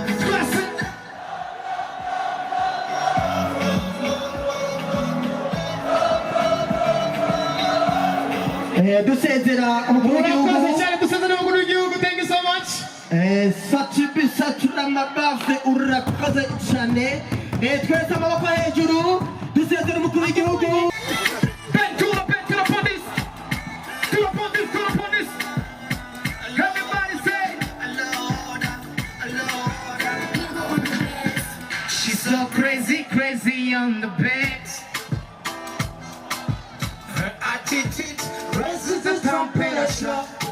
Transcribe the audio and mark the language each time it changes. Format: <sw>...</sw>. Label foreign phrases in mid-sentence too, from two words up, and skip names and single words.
<rn>Dusezera umukuru w'igihugu.</rn> <en>Thank you so much.</en> <rn>Satura mabave urakoze cyane. Twese amaboko hejuru dusezera umukuru w'igihugu.</rn> <en>Ben to the police. Everybody say she's so crazy on the bed. Her attitude raises the temperature.</en>